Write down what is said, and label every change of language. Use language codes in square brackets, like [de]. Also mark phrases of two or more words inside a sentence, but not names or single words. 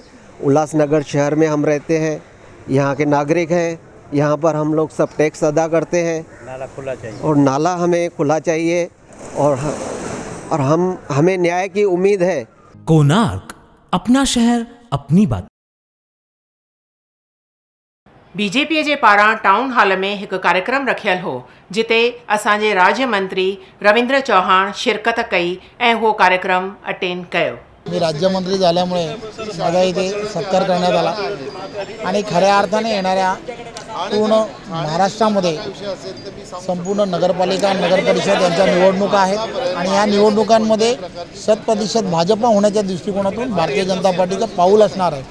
[hi] उल्लासनगर शहर में हम रहते हैं, यहाँ के नागरिक हैं, यहाँ पर हम लोग सब टैक्स अदा करते हैं। नाला खुला चाहिए और नाला हमें खुला चाहिए और हमें न्याय की उम्मीद है। कोणार्क, अपना शहर अपनी बात। [sd] बीजेपी जे पारां टाउन हॉल में एक कार्यक्रम रखियल हो, जिते असांजे राज्य मंत्री रवींद्र चौहान शिरकत कई ऐं उहो कार्यक्रम अटेंड कयो। [mr] मी राज्यमंत्री झाल्यामुळे माझा इथे सत्कार करण्यात आला आणि खऱ्या अर्थाने येणाऱ्या पूर्ण महाराष्ट्रामध्ये संपूर्ण नगरपालिका नगर परिषद यांच्या निवडणुका आहेत आणि या निवडणुकांमध्ये 100% भाजपा होण्याच्या दृष्टिकोनातून भारतीय जनता पार्टीचं पाऊल असणार आहे।